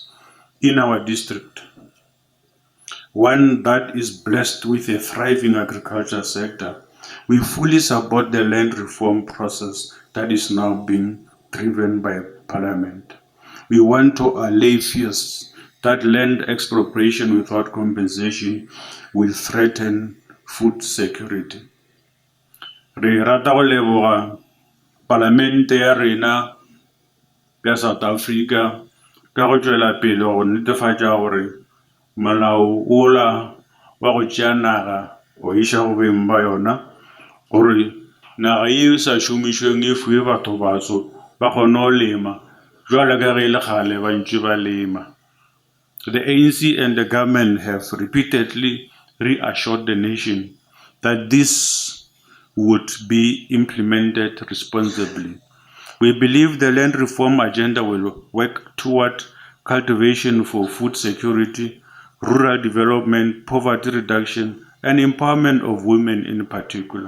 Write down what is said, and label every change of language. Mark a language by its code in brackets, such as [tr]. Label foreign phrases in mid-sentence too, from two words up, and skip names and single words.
[en] In our district, one that is blessed with a thriving agriculture sector, we fully support the land reform process that is now being driven by Parliament. We want to allay fears that land expropriation without compensation will threaten food security. [nso] Re rata go leboga Palamente ya rena ya South Africa ka go tšwela pele go netefatša gore molao ola wa go tšea naga o iša go beng ba yona, gore naga e sa šomišweng e fuwe batho batsho ba kgone go lema jwale ka ge e le kgale ba ntše ba lema. [en] The ANC and the government have repeatedly reassured the nation that this would be implemented responsibly. We believe the land reform agenda will work toward cultivation for food security, rural development, poverty reduction, and empowerment of women in particular.